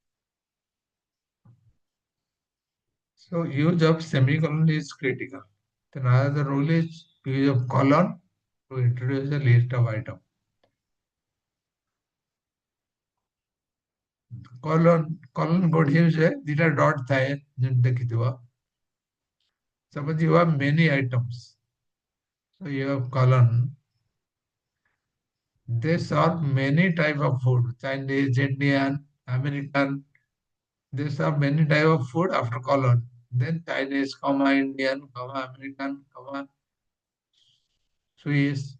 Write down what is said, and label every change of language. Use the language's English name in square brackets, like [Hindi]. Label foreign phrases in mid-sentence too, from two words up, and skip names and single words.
[English] So use of semicolon is critical. Then another rule is use of colon to introduce a list of items. [Odia] colon କୋଉଠି use ଦିଟା ଡଟ୍ ଥାଏ ଯେମିତି ଦେଖିଥିବ. [English] Suppose you have many items. So you have colon. They serve many type of food. Chinese, Indian, American. They serve many type of food after colon. Then Chinese, comma Indian, comma American, comma Swiss.